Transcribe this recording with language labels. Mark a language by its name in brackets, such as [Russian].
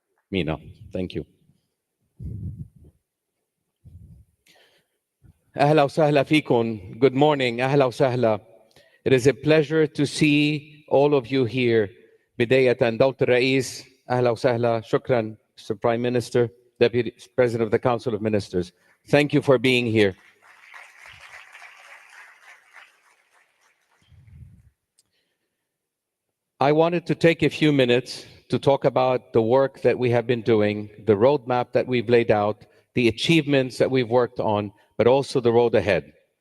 [English] Mina, thank you. [Arabic] أهلا وسهلا فيكم. [English] Good morning. [Arabic] أهلا وسهلا. [English] It is a pleasure to see all of you here. [Arabic] بداية دولة الرئيس أهلا وسهلا. شكرا, Mr. [English] Prime Minister, Deputy President of the Council of Ministers. Thank you for being here. I wanted to take a few minutes to talk about the work that we have been doing, the roadmap that we've laid out, the achievements that we've worked on, but also the road ahead.